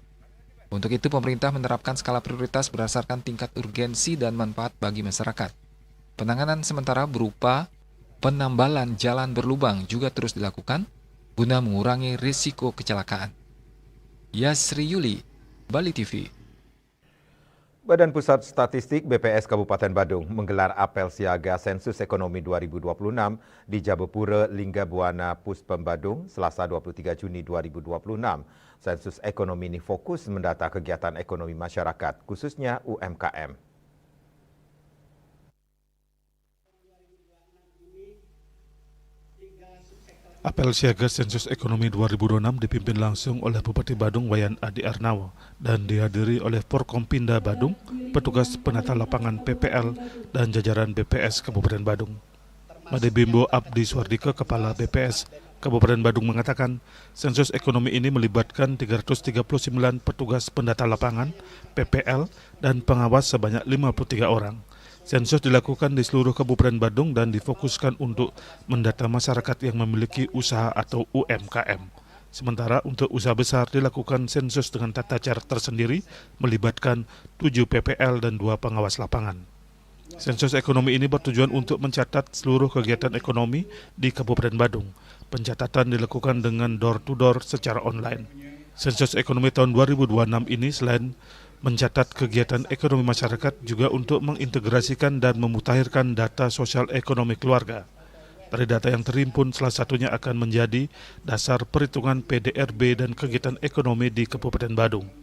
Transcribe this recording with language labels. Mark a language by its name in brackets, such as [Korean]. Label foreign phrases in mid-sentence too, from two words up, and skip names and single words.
[Indonesian] Untuk itu, pemerintah menerapkan skala prioritas berdasarkan tingkat urgensi dan manfaat bagi masyarakat. Penanganan sementara berupa penambalan jalan berlubang juga terus dilakukan guna mengurangi risiko kecelakaan. Yasri Yuli, Bali TV. Badan Pusat Statistik BPS Kabupaten Badung menggelar apel siaga Sensus Ekonomi 2026 di Jabepura Linggabuana Puspem Badung, Selasa 23 Juni 2026. Sensus Ekonomi ini fokus mendata kegiatan ekonomi masyarakat, khususnya UMKM. Apel siaga Sensus Ekonomi 2026 dipimpin langsung oleh Bupati Badung Wayan Adi Arnawo dan dihadiri oleh Forkompinda Badung, petugas penata lapangan PPL, dan jajaran BPS Kabupaten Badung. Made Bimbo Abdi Swardika, Kepala BPS, Kabupaten Badung mengatakan, sensus ekonomi ini melibatkan 339 petugas pendata lapangan, PPL, dan pengawas sebanyak 53 orang. Sensus dilakukan di seluruh Kabupaten Badung dan difokuskan untuk mendata masyarakat yang memiliki usaha atau UMKM. Sementara untuk usaha besar dilakukan sensus dengan tata cara tersendiri, melibatkan 7 PPL dan 2 pengawas lapangan. Sensus ekonomi ini bertujuan untuk mencatat seluruh kegiatan ekonomi di Kabupaten Badung. Pencatatan dilakukan dengan door-to-door secara online. Sensus ekonomi tahun 2026 ini selain mencatat kegiatan ekonomi masyarakat juga untuk mengintegrasikan dan memutakhirkan data sosial ekonomi keluarga. Dari data yang terhimpun, salah satunya akan menjadi dasar perhitungan PDRB dan kegiatan ekonomi di Kabupaten Badung.